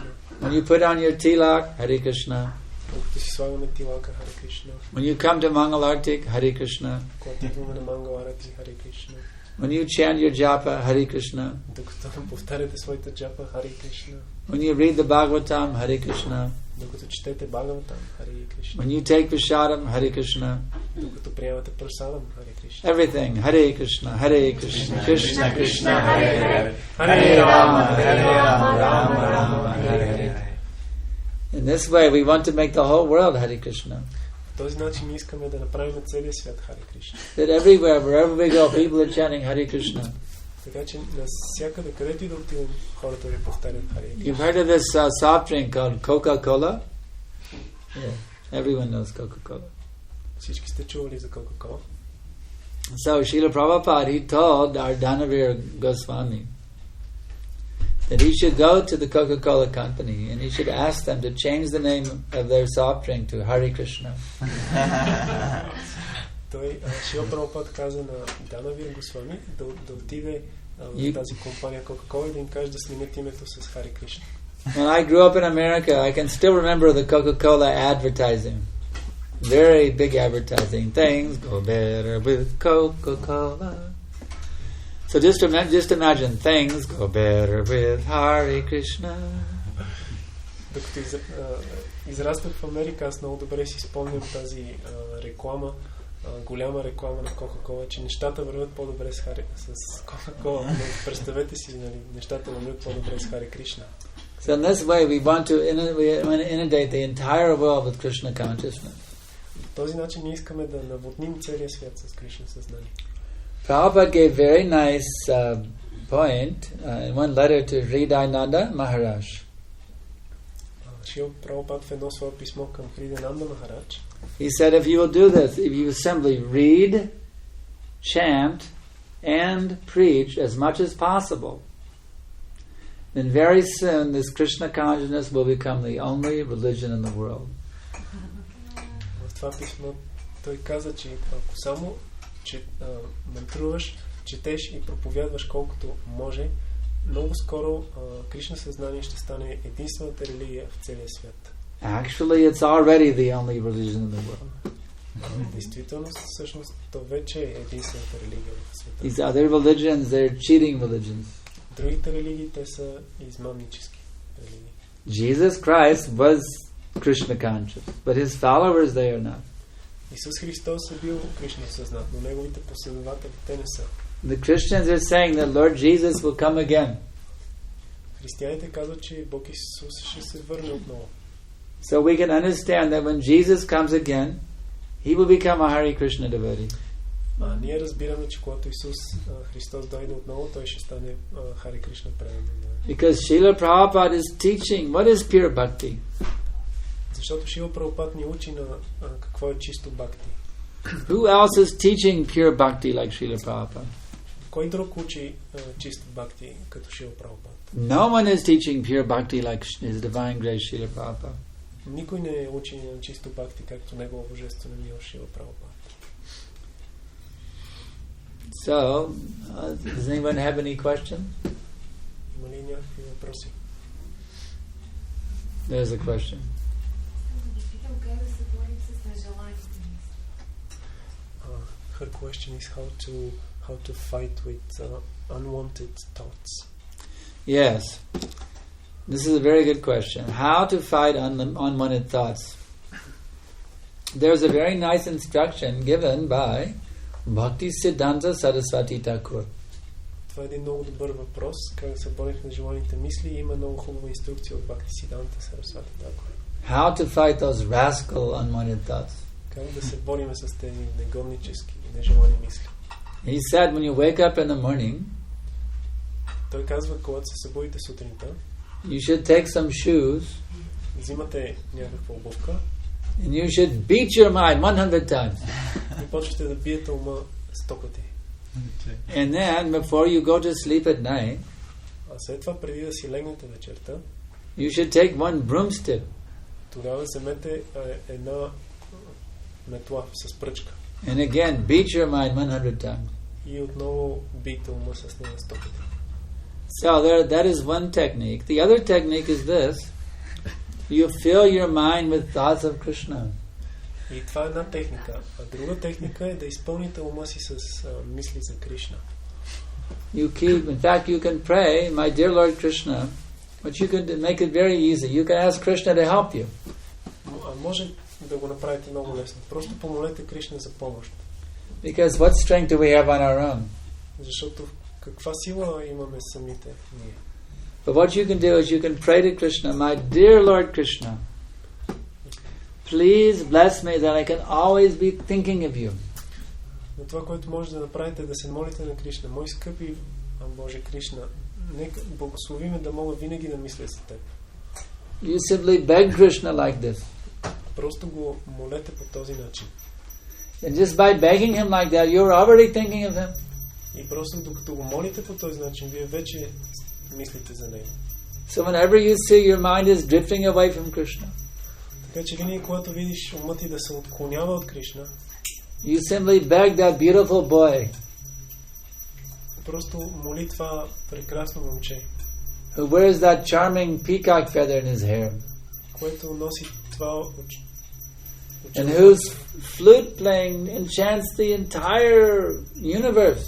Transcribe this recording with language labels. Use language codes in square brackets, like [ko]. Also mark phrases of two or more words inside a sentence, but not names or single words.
[en] When you put on your tilak, Hare Krishna. [bg] Докато си слагаме тилака, Hare Krishna. [en] When you come to Mangalartik, Hare Krishna. [bg] Когато идваме на Мангаларати, Hare Krishna. [en] When you chant your japa, Hare Krishna. [bg] Докато повтаряте своите джапа, Hare Krishna. [en] When you read the Bhagavatam, Hare Krishna. [bg] Докато четете Бхагаватам, Hare Krishna. [en] When you take prasadam, Hare Krishna. [bg] Докато приемате прасадам, Hare Krishna. [en] Everything, Hare Krishna, Hare Krishna, Krishna Krishna, Hare Hare, Hare Rama, Hare Rama, Rama Rama, Hare Hare. In this way, we want to make the whole world Hare Krishna. [bg] В този начин искаме да направим целия свят Hare Krishna. [en] That everywhere, wherever we go, people are chanting Hare Krishna. [bg] Така че навсякъде, където и да отидем, хората ви повтарят Hare Krishna. [en] You've heard of this soft drink called Coca-Cola? Yeah, everyone knows Coca-Cola. [bg] Всички сте чували за Coca-Cola. [en] So Srila Prabhupada, he told our Dhanavir Goswami that he should go to the Coca-Cola company and he should ask them to change the name of their soft drink to Hare Krishna. [bg] Той, Шрила Прабхупад каза на Дhanavir Госвами да отиде в тази компания Coca-Cola и да им каже да сменят името с Hare Krishna. [en] When I grew up in America, I can still remember the Coca-Cola advertising. Very big advertising. Things go better with Coca-Cola. So just imagine, things go better with Hare Krishna. [bg] Докато израствах в Америка, аз много добре си спомням тази реклама, голяма реклама на Кока-Кола, че нещата вървят по-добре с Кока-Кола. Но представете си, нали, нещата вървят по-добре с Харе Кришна. [en] So in this way we want to inundate the entire world with Krishna consciousness. [bg] По този начин ние искаме да наводним целия свят с Кришна съзнание. [en] Prabhupada gave very nice point in one letter to Hridayananda Maharaj. [bg] Шрила Прабхупад в едно свое писмо към Хридаянанда Махарадж. [en] He said, if you will do this, if you simply read, chant, and preach as much as possible, then very soon this Krishna consciousness will become the only religion in the world. [bg] В това писмо той каза, че ако само мантруваш, четеш и проповядваш колкото може, много скоро Кришна съзнание ще стане единствената религия в целия свят. [en] Actually, it's already the only religion in the world. [bg] Действително, всъщност, то вече е единствената религия в света. [en] These other religions, they're cheating religions. [bg] Другите религии, те са измамнически религии. [en] Jesus Christ was Krishna conscious, but his followers, they are not. [bg] Исус Христос е бил Кришна съзнат, но неговите последователи, те не са. [en] The Christians are saying that Lord Jesus will come again. [bg] Християните казват, че Бог Исус ще се върне отново. [en] So we can understand that when Jesus comes again, he will become a Hare Krishna devotee. [bg] Ние разбираме, че когато Исус Христос дойде отново, той ще стане Харе Кришна предан. [en] Because Srila Prabhupada is teaching what is pure bhakti. [bg] Защото Шрила Прабхупад ни учи на какво е чисто бхакти. [en] Who else is teaching pure bhakti like Srila Prabhupada? [bg] Кой друг учи чисто бхакти като Шрила Прабхупад? [en] No one is teaching pure bhakti like His Divine Grace Srila Prabhupada. [bg] Никой не учи на чисто бхакти, както Негово божествено милост Шрила Прабхупад. [en] So, does anyone have any question? [bg] Има ли някакви въпроси? [en] There's a question. Her question is how to fight with unwanted thoughts. Yes. This is a very good question. How to fight unwanted thoughts? There's a very nice instruction given by Bhakti Siddhanta Saraswati Thakur. [bg] Това е един много добър въпрос. Как да се борим с нежеланите мисли? Има много хубава инструкция от Бхакти Сиданта Сарасвати Тхакур. [en] How to fight those rascal unwanted thoughts? [bg] Как да се борим с тези негоднически нежелани мисли? [en] He said, when you wake up in the morning, [bg] той казва, когато се събудите сутринта, [en] you should take some shoes, [bg] взимате някаква обувка, [en] and you should beat your mind 100 times. [bg] И почвате да биете ума 100 пъти. [en] And then, before you go to sleep at night, [bg] а след това, преди да си легнете вечерта, [en] you should take one broomstick. [bg] Тогава вземете една метла с пръчка. [en] And again, beat your mind 100 times. [bg] И отново бийте ума с нея 100 пъти. [en] So that is one technique. The other technique is this. You fill your mind with thoughts of Krishna. [bg] И това е една техника. А друга техника е да изпълните ума си с мисли за Кришна. [en] In fact, you can pray, my dear Lord Krishna, but you can make it very easy. You can ask Krishna to help you. [bg] Може да го направите много лесно. Просто помолете Кришна за помощ. [en] Because what strength do we have on our own? [bg] Защото каква сила имаме самите ние? [en] But what you can do is you can pray to Krishna, my dear Lord Krishna, please bless me that I can always be thinking of you. [bg] Но това, което може да направите, е да се молите на Кришна. Мой скъпи Боже Кришна, нека благослови ме да мога винаги да мисля за теб. [en] You simply beg Krishna like this. [bg] Просто го молете по този начин. [en] And just by begging him like that, you're already thinking of him. [bg] И просто докато го молите по този начин, вие вече мислите за него. [en] So whenever you see your mind is drifting away from Krishna, [bg] така че винаги, когато видиш умът ти да се отклонява от Кришна, [en] you simply beg that beautiful boy [bg] просто моли това прекрасно момче, [en] who wears that charming peacock feather in his hair, [bg] което носи това [en] and whose flute playing enchants the entire universe.